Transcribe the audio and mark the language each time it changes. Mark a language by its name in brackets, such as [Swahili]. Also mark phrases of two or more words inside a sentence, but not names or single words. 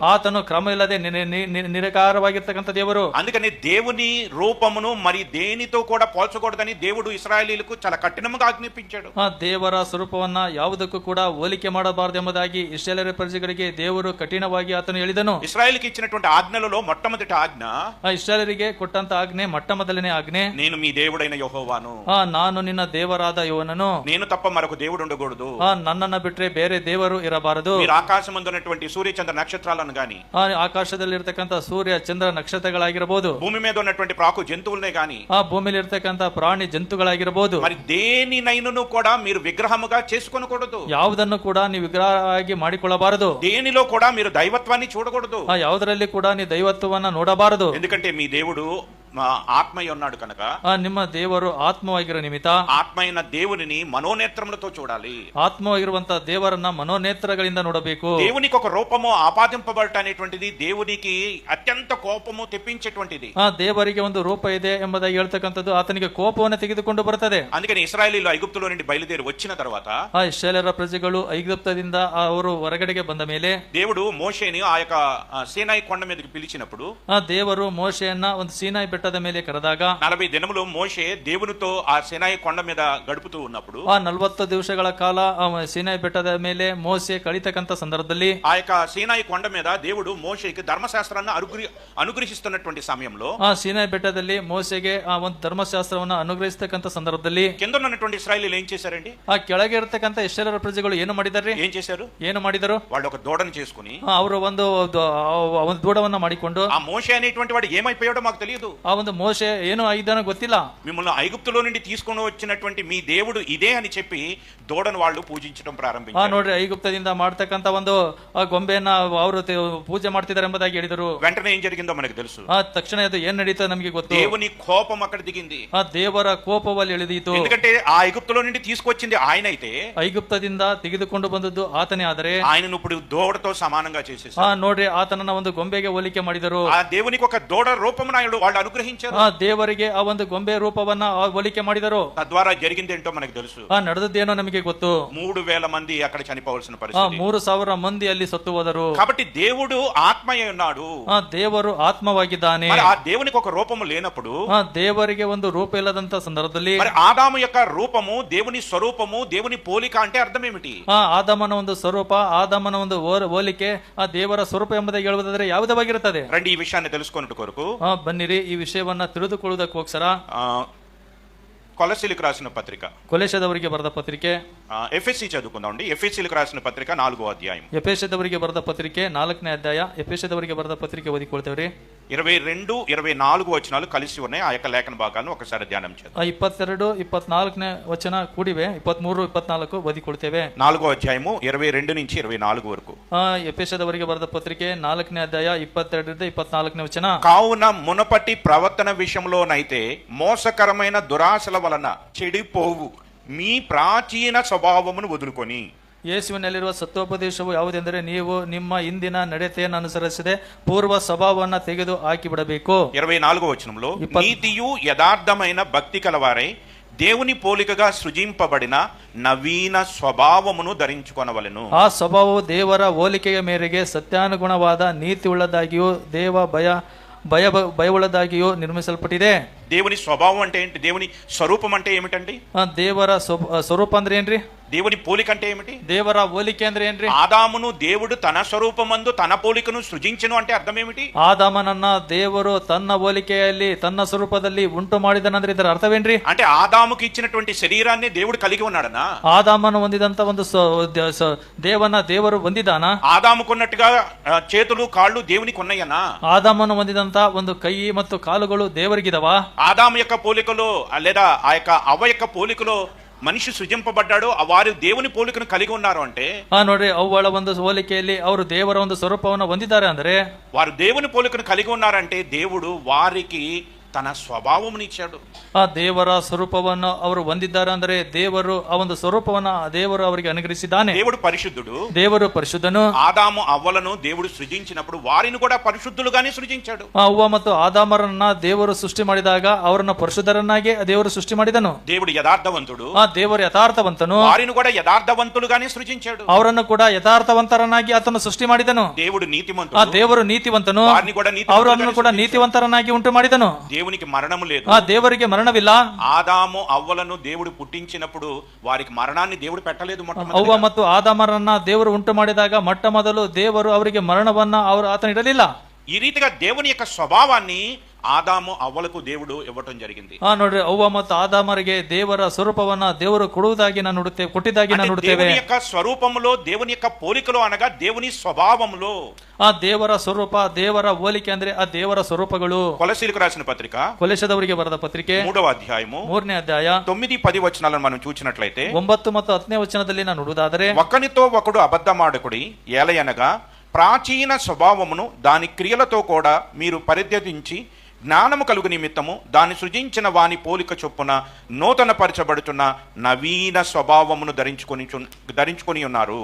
[Kannada] ಆತನು ಕ್ರಮ ಇಲ್ಲದೆ ನಿರಾಕಾರವಾಗಿರ್ತಕ್ಕಂಥ ದೇವರು. [Telugu] అందుకని దేవుని రూపమును మరి దేనితో కూడా పోల్చకూడదని దేవుడు ఇశ్రాయేలీలకు చాలా కఠినంగా ఆజ్ఞాపించాడు. [Kannada] ದೇವರ ಸ್ವರೂಪವನ್ನ ಯಾವುದಕ್ಕೂ ಕೂಡ ಹೋಲಿಕೆ ಮಾಡಬಾರದು ಎಂಬುದಾಗಿ ಇಸ್ರಾಯೇಲ್ ಪ್ರಜೆಗಳಿಗೆ ದೇವರು ಕಠಿಣವಾಗಿ ಆತನು ಹೇಳಿದನು. [Telugu] ఇశ్రాయేలుకి ఇచ్చినటువంటి ఆజ్ఞలలో మొట్టమొదటి ఆజ్ఞ, [Kannada] ಇಸ್ರಾಯೇಲರಿಗೆ ಕೊಟ್ಟಂತ ಆಜ್ಞೆ ಮೊಟ್ಟ ಮೊದಲನೇ ಆಜ್ಞೆ, [Telugu] నేను మీ దేవుడైన యెహోవాను, [Kannada] ನಾನು ನಿನ್ನ ದೇವರಾದ ಯೋನನು, [Telugu] నేను తప్ప మరొక దేవుడు ఉండకూడదు, [Kannada] ನನ್ನನ್ನ ಬಿಟ್ರೆ ಬೇರೆ ದೇವರು ಇರಬಾರದು. [Telugu] మీరు ఆకాశమందున్నటువంటి సూర్య చంద్ర నక్షత్రాలను గాని, [Kannada] ಆಕಾಶದಲ್ಲಿರ್ತಕ್ಕಂಥ ಸೂರ್ಯ ಚಂದ್ರ ನಕ್ಷತ್ರಗಳಾಗಿರಬಹುದು, [Telugu] భూమి మీద ఉన్నటువంటి ప్రాకు జంతువులనే గాని, [Kannada] ಭೂಮಿಲಿ ಇರ್ತಕ್ಕಂಥ ಪ್ರಾಣಿ ಜಂತುಗಳಾಗಿರಬಹುದು, [Telugu] మరి దేనినైనను కూడా మీరు విగ్రహముగా చేసుకొనకూడదు, [Kannada] ಯಾವುದನ್ನು ಕೂಡ ನೀವು ವಿಗ್ರಹ ಆಗಿ ಮಾಡಿಕೊಳ್ಳಬಾರದು, [Telugu] దేనిలో కూడా మీరు దైవత్వాన్ని చూడకూడదు, [Kannada] ಯಾವುದರಲ್ಲಿ ಕೂಡ ನೀವು ದೈವತ್ವವನ್ನ ನೋಡಬಾರದು. [Telugu] ఎందుకంటే మీ దేవుడు ఆత్మయ్య ఉన్నాడు కనుక, [Kannada] ನಿಮ್ಮ ದೇವರು ಆತ್ಮವಾಗಿರೋ ನಿಮಿತ್ತ [Telugu] ఆత్మైన దేవునిని మనోనేత్రములతో చూడాలి. [Kannada] ಆತ್ಮವಾಗಿರುವಂತ ದೇವರನ್ನ మనోನೇತ್ರಗಳಿಂದ ನೋಡಬೇಕು. [Telugu] దేవునికి ఒక రూపము ఆపాదింపబడట అనేటువంటిది దేవునికి అత్యంత కోపము తెప్పించేటువంటిది. [Kannada] ದೇವರಿಗೆ ಒಂದು ರೂಪ ಇದೆ ಎಂಬುದಾಗಿ ಹೇಳ್ತಕ್ಕಂಥದ್ದು ಆತನಿಗೆ ಕೋಪವನ್ನು ತೆಗೆದುಕೊಂಡು ಬರುತ್ತದೆ. [Telugu] అందుకని ఇశ్రాయేలీయులు ఐగుప్తులో నుండి బయలుదేరి వచ్చిన తర్వాత, [Kannada] ಇಸ್ರಾಯೇಲರ ಪ್ರಜೆಗಳು ಐಗುಪ್ತದಿಂದ ಅವರು ಹೊರಗಡೆಗೆ ಬಂದ ಮೇಲೆ [Telugu] దేవుడు మోషేని ఆ యొక్క సీనాయి కొండ మీదకి పిలిచినప్పుడు, [Kannada] ದೇವರು ಮೋಶೆಯನ್ನ ಒಂದು ಸೀನಾಯಿ ಬೆಟ್ಟದ ಮೇಲೆ ಕರೆದಾಗ [Telugu] 40 దినములు మోషే దేవునితో ఆ సీనాయి కొండ మీద గడుపుతూ ఉన్నప్పుడు, [Kannada] 40 ದಿವಸಗಳ ಕಾಲ ಸೀನಾಯಿ ಬೆಟ್ಟದ ಮೇಲೆ ಮೋಸೆ ಕಳಿತಕ್ಕಂಥ ಸಂದರ್ಭದಲ್ಲಿ, [Telugu] ఆ యొక్క సీనాయి కొండ మీద దేవుడు మోషేకి ధర్మశాస్త్రాన్ని అనుగ్రహిస్తున్నటువంటి సమయంలో, [Kannada] ಸೀನಾಯಿ ಬೆಟ್ಟದಲ್ಲಿ ಮೋಸೆಗೆ ಆ ಒಂದು ಧರ್ಮಶಾಸ್ತ್ರವನ್ನು ಅನುಗ್ರಹಿಸತಕ್ಕಂಥ ಸಂದರ್ಭದಲ್ಲಿ [Telugu] కింద ఉన్నటువంటి ఇశ్రాయేలీయులు ఏం చేశారండి? [Kannada] ಆ ಕೆಳಗೆ ಇರತಕ್ಕಂಥ ಇಸ್ರಾಯೇಲರ ಪ್ರಜೆಗಳು ಏನು ಮಾಡಿದಾರೆ? ಏನು ಮಾಡಿದರು? [Telugu] వాళ్ళు ఒక దూడను చేసుకుని, [Kannada] ಅವರು ಒಂದು ದೂಡವನ್ನ ಮಾಡಿಕೊಂಡು, [Telugu] ఆ మోషే అనేటువంటి వాడు ఏమైపోయాడో మాకు తెలియదు, [Kannada] ಆ ಒಂದು ಮೋಶೆ ಏನು ಆಗಿದ್ದಾನೋ ಗೊತ್ತಿಲ್ಲ, [Telugu] మిమ్మల్ని ఐగుప్తులో నుండి తీసుకొని వచ్చినటువంటి మీ దేవుడు ఇదే అని చెప్పి దూడను వాళ్ళు పూజించడం ప్రారంభించారు. [Kannada] ನೋಡ್ರಿ, ಐಗುಪ್ತದಿಂದ ಮಾಡ್ತಕ್ಕಂಥ ಒಂದು ಗೊಂಬೆಯನ್ನ ಅವರು ಪೂಜೆ ಮಾಡ್ತಿದ್ದಾರೆ ಎಂಬುದಾಗಿ ಹೇಳಿದರು. [Telugu] వెంటనే ఏం జరిగిందో మనకు తెలుసు. [Kannada] ತಕ್ಷಣ ಅದು ಏನ್ ನಡೀತೋ ನಮಗೆ ಗೊತ್ತು. [Telugu] దేవుని కోపం అక్కడ దిగింది. [Kannada] ಆ ದೇವರ ಕೋಪವಲ್ಲಿ ಇಳಿದೀತು. [Telugu] ఎందుకంటే ఆ ఐగుప్తులో నుండి తీసుకొచ్చింది ఆయన అయితే, [Kannada] ಐಗುಪ್ತದಿಂದ ತೆಗೆದುಕೊಂಡು ಬಂದದ್ದು ಆತನೇ ಆದರೆ, [Telugu] ఆయనను ఇప్పుడు దూడతో సమానంగా చేసేసారు. [Kannada] ನೋಡ್ರಿ, ಆತನನ್ನ ಒಂದು ಗೊಂಬೆಗೆ ಹೋಲಿಕೆ ಮಾಡಿದರು. [Telugu] ఆ దేవునికి ఒక దూడ రూపమును వాళ్ళు అనుగ్రహించారు. [Kannada] ದೇವರಿಗೆ ಆ ಒಂದು ಗೊಂಬೆ ರೂಪವನ್ನ ಹೋಲಿಕೆ ಮಾಡಿದರು. [Telugu] తద్వారా జరిగిందేంటో మనకు తెలుసు. [Kannada] ನಡೆದದ್ದೇನೋ ನಮಗೆ ಗೊತ್ತು. [Telugu] 3000 మంది అక్కడ చనిపోవాల్సిన పరిస్థితి. [Kannada] 3000 ಮಂದಿ ಅಲ್ಲಿ ಸತ್ತು ಹೋದರು. [Telugu] కాబట్టి దేవుడు ఆత్మయే ఉన్నాడు. [Kannada] ದೇವರು ಆತ್ಮವಾಗಿದ್ದಾನೆ. [Telugu] మరి ఆ దేవునికి ఒక రూపము లేనప్పుడు, [Kannada] ದೇವರಿಗೆ ಒಂದು ರೂಪ ಇಲ್ಲದಂತ ಸಂದರ್ಭದಲ್ಲಿ, [Telugu] మరి ఆదాము యొక్క రూపము, దేవుని స్వరూపము, దేవుని పోలిక అంటే అర్థం ఏమిటి? [Kannada] ಆದಾಮನ ಒಂದು ಸ್ವರೂಪ, ಆದಾಮನ ಒಂದು ಹೋಲಿಕೆ, ಆ ದೇವರ ಸ್ವರೂಪ ಎಂಬುದಾಗಿ ಹೇಳುವುದಾದರೆ ಯಾವುದಾಗಿರುತ್ತದೆ? [Telugu] రండి ఈ విషయాన్ని తెలుసుకొనుట కొరకు [Kannada] ಬನ್ನಿರಿ, ಈ ವಿಷಯವನ್ನ ತಿಳಿದುಕೊಳ್ಳುವುದಕ್ಕೋಸ್ಕರ [Telugu] కొలస్సీలకు రాసిన పత్రిక, [Kannada] ಕೊಲೆಸದವರಿಗೆ ಬರೆದ ಪತ್ರಿಕೆ, [Telugu] ఎఫెసీ చదువుకుందామండి. ఎఫెసీలకు రాసిన పత్రిక 4వ అధ్యాయం. [Kannada] ಎಫೆಸದವರಿಗೆ ಬರೆದ ಪತ್ರಿಕೆ 4ನೇ ಅಧ್ಯಾಯ. ಎಫೆಸದವರಿಗೆ ಬರೆದ ಪತ್ರಿಕೆ ಓದಿಕೊಳ್ತೇವ್ರಿ. [Telugu] 22, 24 వచనాలు కలిసి ఉన్నాయి. ఆ యొక్క లేఖన భాగాలను ఒకసారి ధ్యానం చేద్దాం. 22, [Kannada] 24ನೇ ವಚನ ಕೂಡಿವೆ. 23, 24 ಓದಿಕೊಳ್ತೇವೆ. [Telugu] 4వ అధ్యాయము 22 నుంచి 24 వరకు. [Kannada] ಎಫೆಸದವರಿಗೆ ಬರೆದ ಪತ್ರಿಕೆ 4ನೇ ಅಧ್ಯಾಯ 22ರಿಂದ 24ನೇ ವಚನ. [Telugu] కావున మునపటి ప్రవర్తన విషయంలోనైతే మోసకరమైన దురాశల వలన చెడిపోవు మీ ప్రాచీన స్వభావమును వదులుకొని, [Kannada] ಯೇಸುವಿನಲ್ಲಿರುವ ಸತ್ಯೋಪದೇಶವು ಯಾವುದೆಂದರೆ, ನೀವು ನಿಮ್ಮ ಇಂದಿನ ನಡತೆಯನ್ನು ಅನುಸರಿಸದೆ ಪೂರ್ವ ಸ್ವಭಾವವನ್ನು ತೆಗೆದು ಹಾಕಿಬಿಡಬೇಕು. [Telugu] 24వ వచనంలో, నీతియు యథార్థమైన భక్తి కలవారై దేవుని పోలికగా సృజింపబడిన నవీన స్వభావమును ధరించుకొనవలెను. [Kannada] ಆ ಸ್ವಭಾವವು ದೇವರ ಹೋಲಿಕೆಯ ಮೇರೆಗೆ ಸತ್ಯಾನುಗುಣವಾದ ನೀತಿ ಉಳ್ಳದಾಗಿಯೂ ದೇವ ಭಯವುಳ್ಳದಾಗಿಯೂ ನಿರ್ಮಿಸಲ್ಪಟ್ಟಿದೆ. [Telugu] దేవుని స్వభావం అంటే ఏంటి? దేవుని స్వరూపం అంటే ఏమిటండి? [Kannada] ದೇವರ ಸ್ವರೂಪ ಅಂದ್ರೆ ಏನ್ರಿ? [Telugu] దేవుని పోలిక అంటే ఏమిటి? [Kannada] ದೇವರ ಹೋಲಿಕೆ ಅಂದ್ರೆ ಏನ್ರಿ? [Telugu] ఆదామును దేవుడు తన స్వరూపమందు తన పోలికను సృజించెను అంటే అర్థం ఏమిటి? [Kannada] ಆದಾಮನನ್ನ ದೇವರು ತನ್ನ ಹೋಲಿಕೆಯಲ್ಲಿ ತನ್ನ ಸ್ವರೂಪದಲ್ಲಿ ಉಂಟು ಮಾಡಿದನಂದ್ರೆ ಇದರ ಅರ್ಥವೇನ್ರಿ? [Telugu] అంటే ఆదాముకి ఇచ్చినటువంటి శరీరాన్ని దేవుడు కలిగి ఉన్నాడనా? [Kannada] ಆದಾಮನು ಹೊಂದಿದಂತ ಒಂದು ದೇವರು ಹೊಂದಿದಾನ? [Telugu] ఆదాముకున్నట్టుగా చేతులు కాళ్ళు దేవునికి ఉన్నాయనా? [Kannada] ಆದಾಮನು ಹೊಂದಿದಂತ ಒಂದು ಕೈ ಮತ್ತು ಕಾಲುಗಳು ದೇವರಿಗಿದವಾ? [Telugu] ఆదాము యొక్క పోలికలో లేదా ఆ యొక్క అవ్వ యొక్క పోలికలో మనిషి సృజింపబడ్డాడో వారు దేవుని పోలికను కలిగి ఉన్నారు అంటే [Kannada] ನೋಡ್ರಿ ಅವುಗಳ ಒಂದು ಹೋಲಿಕೆಯಲ್ಲಿ ಅವರು ದೇವರ ಒಂದು ಸ್ವರೂಪವನ್ನು ಹೊಂದಿದ್ದಾರೆ ಅಂದ್ರೆ [Telugu] వారు దేవుని పోలికను కలిగి ఉన్నారంటే దేవుడు వారికి తన స్వభావమునిచ్చాడు. [Kannada] ಆ ದೇವರ ಸ್ವರೂಪವನ್ನು ಅವರು ಹೊಂದಿದ್ದಾರೆ ಅಂದ್ರೆ ದೇವರು ಆ ಒಂದು ಸ್ವರೂಪವನ್ನ ದೇವರು ಅವರಿಗೆ ಅನುಗ್ರಹಿಸಿದ್ದಾನೆ. [Telugu] దేవుడు పరిశుద్ధుడు, [Kannada] ದೇವರು ಪರಿಶುದ್ಧನು. [Telugu] ఆదాము అవ్వలను దేవుడు సృజించినప్పుడు వారిని కూడా పరిశుద్ధులుగానే సృజించాడు. [Kannada] ಅವ್ವ ಮತ್ತು ಆದಾಮರನ್ನ ದೇವರು ಸೃಷ್ಟಿ ಮಾಡಿದಾಗ ಅವರನ್ನ ಪರಿಶುದ್ಧರನ್ನಾಗಿ ದೇವರು ಸೃಷ್ಟಿ ಮಾಡಿದನು. [Telugu] దేవుడు యథార్థవంతుడు, [Kannada] ಆ ದೇವರು ಯಥಾರ್ಥವಂತನು. [Telugu] వారిని కూడా యథార్థవంతులుగానే సృజించాడు. [Kannada] ಅವರನ್ನು ಕೂಡ ಯಥಾರ್ಥವಂತರನ್ನಾಗಿ ಆತನು ಸೃಷ್ಟಿ ಮಾಡಿದನು. [Telugu] దేవుడు [Kannada] ಆ [Telugu] నీతిమంతుడు, [Kannada] ದೇವರು ನೀತಿವಂತನು. [Telugu] వారిని కూడా [Kannada] ಅವರನ್ನು ಕೂಡ ನೀತಿವಂತರನ್ನಾಗಿ ಉಂಟು ಮಾಡಿದನು. [Telugu] దేవునికి మరణము లేదు. [Kannada] ಆ ದೇವರಿಗೆ ಮರಣವಿಲ್ಲ. [Telugu] ఆదాము అవ్వలను దేవుడు పుట్టించినప్పుడు వారికి మరణాన్ని దేవుడు పెట్టలేదు. [Kannada] ಅವ್ವ ಮತ್ತು ಆದಾಮರನ್ನ ದೇವರು ಉಂಟು ಮಾಡಿದಾಗ ಮೊಟ್ಟ ಮೊದಲು ದೇವರು ಅವರಿಗೆ ಮರಣವನ್ನ ಆತನು ಇಡಲಿಲ್ಲ. [Telugu] ఈ రీతిగా దేవుని యొక్క స్వభావాన్ని ఆదాము అవ్వలకు దేవుడు ఇవ్వటం జరిగింది. [Kannada] ನೋಡ್ರಿ, ಅವ್ವ ಮತ್ತು ಆದಾಮರಿಗೆ ದೇವರ ಸ್ವರೂಪವನ್ನ ದೇವರು ಕೊಡುವುದಾಗಿ ನಾವು ನೋಡುತ್ತೇವೆ, ಕೊಟ್ಟಿದ್ದಾಗಿ ನಾವು ನೋಡುತ್ತೇವೆ. [Telugu] దేవుని యొక్క స్వరూపములో, దేవుని యొక్క పోలికలో అనగా దేవుని స్వభావములో. [Kannada] ಆ ದೇವರ ಸ್ವರೂಪ, ದೇವರ ಹೋಲಿಕೆ ಅಂದ್ರೆ ಆ ದೇವರ ಸ್ವರೂಪಗಳು. [Telugu] కొలసీలకు రాసిన పత్రిక [Kannada] ಕೊಲೆಸದವರಿಗೆ ಬರೆದ ಪತ್ರಿಕೆ [Telugu] 3వ అధ్యాయము [Kannada] 3ನೇ ಅಧ್ಯಾಯ [Telugu] 9-10 వచనాలను మనం చూసినట్లయితే [Kannada] 9 ಮತ್ತು 10ನೇ ವಚನದಲ್ಲಿ ನಾವು ನೋಡುವುದಾದರೆ, [Telugu] ఒకనితో ఒకడు అబద్ధమాడకుడి, ఏలయనగా ప్రాచీన స్వభావమును దాని క్రియలతో కూడా మీరు పరిత్యజించి జ్ఞానము కలుగు నిమిత్తము దాన్ని సృజించిన వాని పోలిక చొప్పున నూతన పరచబడుతున్న నవీన స్వభావమును ధరించుకొని ఉన్నారు.